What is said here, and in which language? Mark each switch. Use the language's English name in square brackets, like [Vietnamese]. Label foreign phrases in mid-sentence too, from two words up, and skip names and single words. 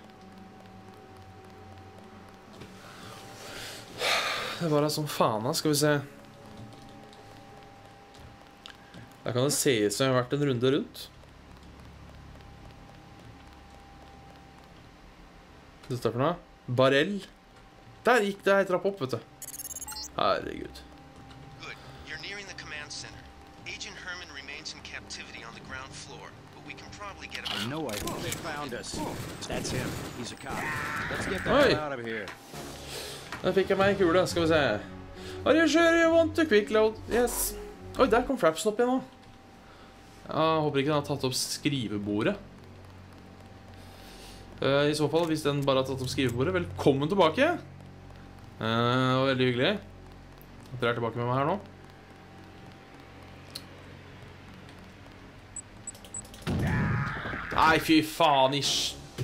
[Norwegian] Det var da som faen da, skal vi se. Da kan det se ut som jeg har vært en runde rundt. Hva står det for noe? Barell. Der gikk det ei trapp opp, vet du. Herregud. [English] Good. You're nearing the command center. Agent Herman remains in captivity on the ground floor, but we can probably get him. I know they found us. That's him. He's a cop. Let's get the Oi. hell out of here. [Norwegian] Da fikk jeg meg en kule, skal vi se. [English] Are you sure you want to quick load? Yes. [Norwegian] Oi, der kom Frapsen opp igjen nå. Jeg håper ikke den har tatt opp skrivebordet. I så fall, hvis den bare har tatt opp skrivebordet, velkommen tilbake. Det var veldig hyggelig at dere er tilbake med meg her nå. Nei, fy faen, ish.